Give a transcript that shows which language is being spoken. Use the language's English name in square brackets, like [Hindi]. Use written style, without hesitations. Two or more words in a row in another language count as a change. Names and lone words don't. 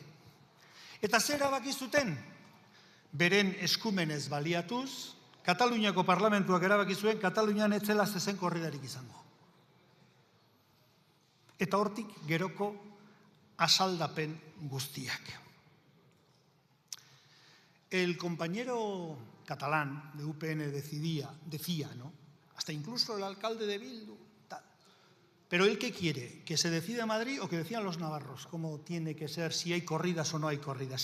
[Basque] Eta zer erabaki zuten? Beren eskumenez baliatuz, Kataluniako parlamentuak erabaki zuen Katalunian ez zela zezen korridarik izango. Eta hortik geroko asaldapen guztiak. [Spanish] El compañero catalán de UPN decía, ¿no? Hasta incluso el alcalde de Bildu, tal. Pero ¿él qué quiere? ¿Que se decida Madrid o que decían los navarros cómo tiene que ser, si hay corridas o no hay corridas?